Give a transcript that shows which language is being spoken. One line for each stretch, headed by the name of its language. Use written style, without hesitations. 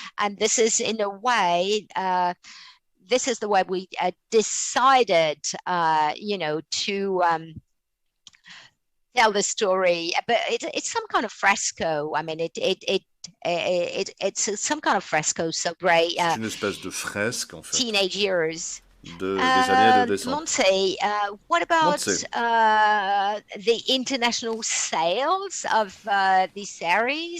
English: And this is in a way, this is the way we decided, you know, to tell the story. But it's some kind of fresco. I mean, it's some kind of fresco. So great.
French: C'est une espèce de fresque en fait.
English: Teenage years.
French: Des années adolescentes.
English: Monse, what about the international sales of this series?